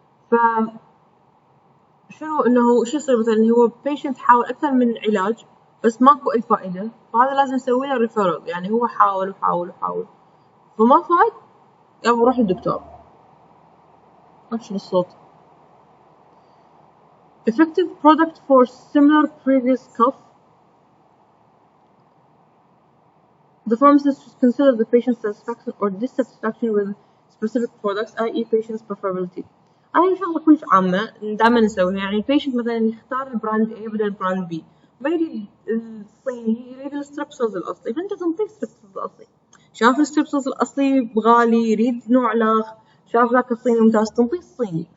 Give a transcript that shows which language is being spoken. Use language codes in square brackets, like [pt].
[ar] ف شنو انه شو يصير مثلا هو patient حاول اكثر من علاج بس ماكو اي فائده، فهذا لازم نسوي له ريفيرال، يعني هو حاول فما فاد يلا روح للدكتور. شنو الصوت. [en] effective product for similar previous cough. The pharmacist should consider the patient's satisfaction or dissatisfaction with specific products, i.e. patient's preferability. [ar] هاي شغلة كلش عامة دائما نسويها. يعني البيشنت مثلا يختار البراند A بدل البراند B، ما يريد الصيني يريد الستريبسلز الأصلي، فأنت تنطيه الستريبسلز الأصلي. شاف الستريبسلز الأصلي غالي يريد نوع لاخ، شاف ذاك الصيني ممتاز تنطيه الصيني.